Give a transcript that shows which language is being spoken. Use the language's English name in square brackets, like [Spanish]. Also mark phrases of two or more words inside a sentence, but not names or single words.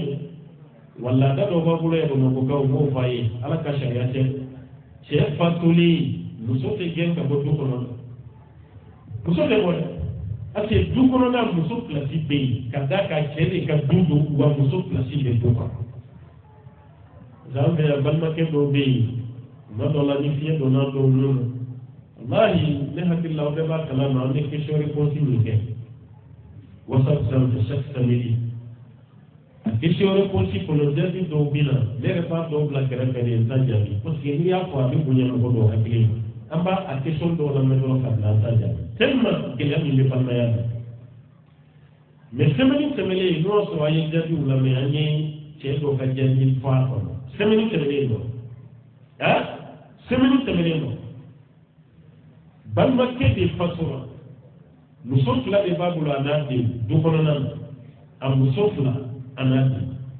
[Bambara] don wala da dɔ b'a bolo yan bamakɔkaw m'o f'a ye ala ka sariya tɛ cɛ fatulen muso tɛ gɛn ka bɔ du kɔnɔ muso tɛ bɔ dɛ [French] parce que [Bambara] du kɔnɔna muso pilasi bɛ yen ka da ka cɛ de ka du don wa muso pilasi bɛ du kɔnɔ zan fɛ yan balimakɛ dɔw bɛ yen tuma dɔ la ni fiɲɛ donna dɔw nun na wallahi ne hakili la aw bɛɛ b'a kalama an bɛ [French] question réponse [Bambara] min kɛ whatsapp sanfɛ [French] chaque samedi [Bambara] a [French] question réponse [Bambara] kɔnɔ jaabi dɔw bɛ na ne yɛrɛ b'a dɔw bila kɛrɛfɛ de n t'a jaabi [French] parce que [Bambara] n'i y'a fɔ a bɛ bonya mɔgɔ dɔw hakili ma an b'a a question dɔw lamɛn dɔrɔn ka bila an t'a jaabi tellement gɛlɛya min bɛ balimaya la mais semaine tɛmɛnen n'o y'a sɔrɔ an ye jaabiw lamɛn an ye cɛ dɔw ka jaabi fɔ a kɔnɔ semaine tɛmɛnen dɔ semaine tɛmɛnen dɔ balimakɛ de fatura muso fila de b'a bolo a n'a den du kɔnɔna na a muso fila a n'a den